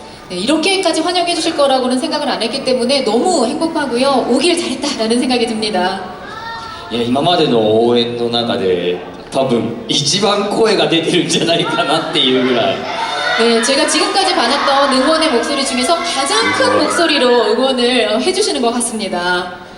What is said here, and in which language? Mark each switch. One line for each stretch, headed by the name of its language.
Korean: 네, 이렇게까지 환영해 주실 거라고는 생각을 안 했기 때문에 너무 행복하고요. 오길 잘했다라는 생각이 듭니다.
Japanese: いや、今までの応援の中で多分一番声が出てるんじゃないかなっていうぐらい。
Korean: 네, 제가 지금까지 받았던 응원의 목소리 중에서 가장 큰 목소리로 응원을 해주시는 것 같습니다.